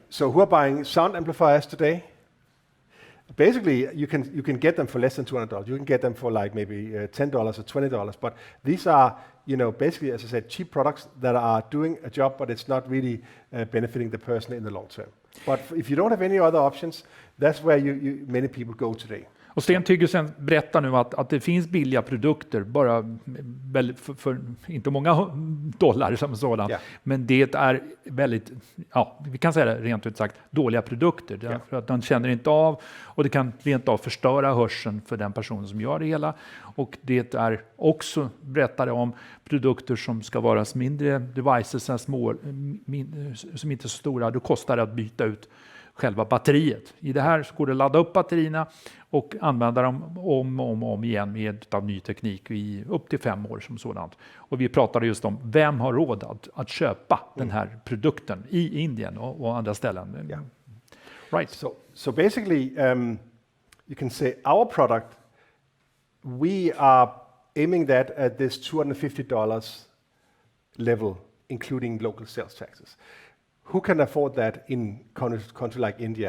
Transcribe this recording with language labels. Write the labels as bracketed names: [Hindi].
[English] So who are buying sound amplifiers today? Basically, you can get them for less than $200. You can get them for like maybe $10 or $20. But these are, basically, as I said, cheap products that are doing a job, but it's not really benefiting the person in the long term. But if you don't have any other options, that's where many people go today. [Swedish] Och Steen Thygesen berättar nu att det finns billiga produkter, bara för inte många dollar som sådan. Yeah. Men det är väldigt, vi kan säga det rent ut sagt, dåliga produkter. Yeah. För att de känner inte av, och det kan rent av förstöra hörseln för den personen som gör det hela. Och det är också, berättar om, produkter som ska vara mindre devices, små, som inte är så stora. Då kostar det att byta ut själva batteriet. I det här så går det att ladda upp batterierna och använda dem om igen med av ny teknik i upp till 5 år som sådant. Och vi pratade just om vem har råd att köpa den här produkten i Indien och andra ställen. [English] Yeah. Right. So basically, you can say our product, we are aiming that at this $250 level, including local sales taxes. Who can afford that in country like India?